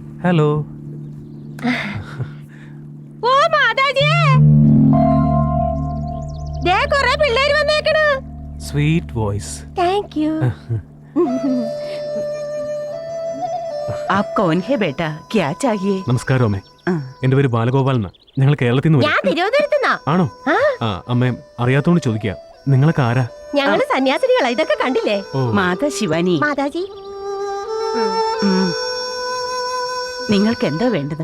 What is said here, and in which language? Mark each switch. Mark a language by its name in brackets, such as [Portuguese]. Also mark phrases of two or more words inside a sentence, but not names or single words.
[Malayalam] ഹലോ. ഓ മാതാജിയേ, ദേ കുറേ പിള്ളേര് വന്നേക്കണ്. [English] sweet voice. thank you. [Hindi] आप कौन है बेटा, क्या चाहिए? [Malayalam] നമസ്കാരം അമ്മേ. എന്റെ പേര് ബാലഗോപാൽ എന്നാ. ഞങ്ങൾ കേരളത്തിൽ നിന്ന് ഞാൻ തിരുവനന്തപുരത്തുനിന്നാ. ആണോ? അമ്മേ അറിയാത്തോണ്ട് ചോദിക്കുക, നിങ്ങളൊക്കെ ആരാ? ഞങ്ങള് സന്യാസിനികളാ. ഇതൊക്കെ കണ്ടില്ലേ? മാതാ ശിവാനി. മാതാജി, നിങ്ങൾക്ക് എന്താ വേണ്ടത്?